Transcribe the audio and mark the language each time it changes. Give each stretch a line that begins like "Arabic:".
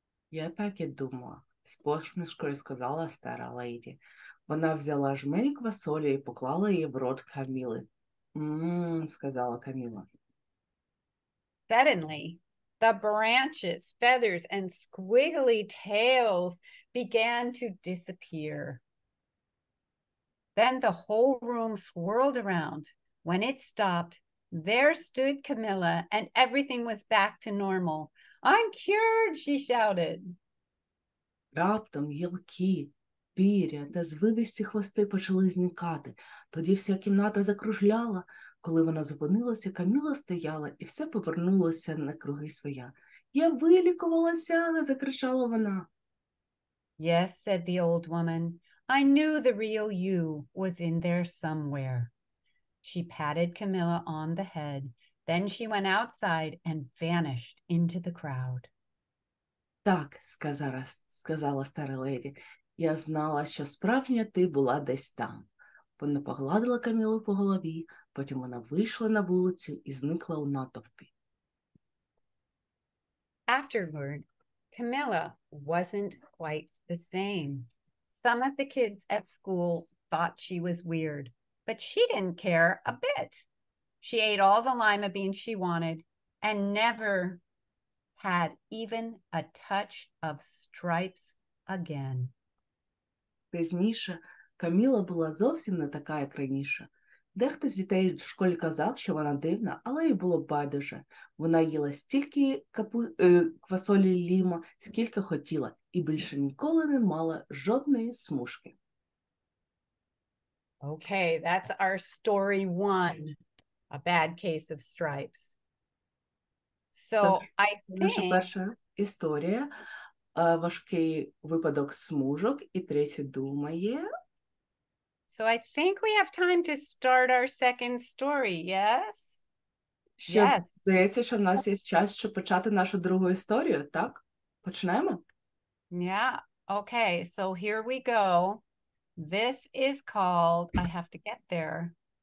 Ukrainian: «Я так і думала», – з посмішкою сказала стара леді. Вона взяла жменю квасолі і поклала її в рот Каміли. Сказала Каміла.
English: Suddenly, the branches, feathers, and squiggly tails began to disappear. Then the whole room swirled around. When it stopped, there stood Camilla, and everything was back to normal. I'm cured, she shouted.
Ukrainian: Раптом гілки, пір'я та звивисті хвости почали зникати. Тоді вся кімната закружляла. Коли вона зупинилася, Каміла стояла, і все повернулося на круги своя. «Я вилікувалася!» – закричала вона.
English: Yes, said the old woman. I knew the real you was in there somewhere. She patted Camilla on the head. Then she went outside and vanished into the crowd.
Ukrainian: «Так», – сказала стара леді, – «я знала, що справжня ти була десь там». Вона погладила Камілу по голові, потім вона вийшла на вулицю і зникла у натовпі.
English: Afterward, Camilla wasn't quite the same. Some of the kids at school thought she was weird, but she didn't care a bit. She ate all the lima beans she wanted and never had even a touch of stripes again.
Ukrainian: Пізніше Каміла була зовсім не така, як раніше. Дехто з дітей в школі казав, що вона дивна, але їй було байдуже. Вона їла стільки квасолі ліма, скільки хотіла, і більше ніколи не мала жодної смужки.
English: Okay, that's our story one, a bad case of stripes. So I
Ukrainian: Наша
English: think...
Ukrainian: перша історія – важкий випадок смужок, і Трейсі думає...
English: So I think we have time to start our second story, yes? Yes.
Ukrainian: Здається, що в нас є час, щоб почати нашу другу історію, так? Почнемо?
English: Yeah, okay, so here we go. This is called, I have to get there.